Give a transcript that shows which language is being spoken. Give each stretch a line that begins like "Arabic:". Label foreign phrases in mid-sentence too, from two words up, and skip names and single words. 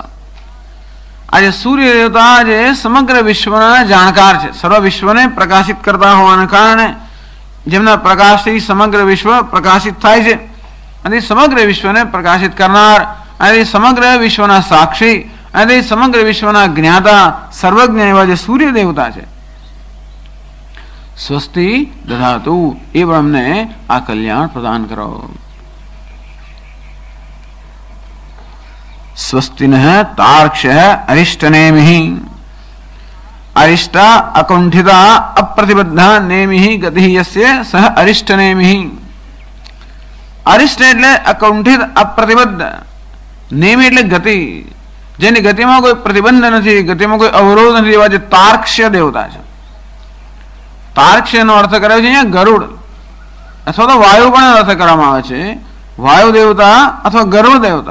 Gujarati: આજે સૂર્ય દેવતા જે સમગ્ર વિશ્વના જાણકાર છે, સર્વ વિશ્વને પ્રકાશિત કરતા હોવાને કારણે જેમના પ્રકાશથી સમગ્ર વિશ્વ પ્રકાશિત થાય છે અને સમગ્ર વિશ્વને પ્રકાશિત કરનાર અને સમગ્ર વિશ્વના સાક્ષી અને સમગ્ર વિશ્વના જ્ઞાતા સર્વજ્ઞ એવા જે સૂર્ય દેવતા છે.
Sanskrit: स्वस्ति दधातु.
Gujarati: એ પણ અમને આ કલ્યાણ પ્રદાન કરો.
Sanskrit: स्वस्तिनः तार्क्ष्यः अरिष्टनेमिः. अरिष्टा अकुंठिता अप्रतिबद्धा नेमिः गतिः यस्य सः अरिष्टनेमिः.
Gujarati: अरिष्ट એટલે અકુંઠિત અપ્રતિબદ્ધ. નેમી એટલે ગતિ, જેની ગતિમાં કોઈ પ્રતિબંધ નથી, ગતિમાં કોઈ અવરોધ નથી એવા જે તાર્ક્ષ્ય દેવતા છે. તાર્ક્ષ્યનો અર્થ કર્યો છે અહીંયા ગરુડ અથવા તો વાયુ પણ અર્થ કરવામાં આવે છે. વાયુ દેવતા અથવા ગરુડ દેવતા.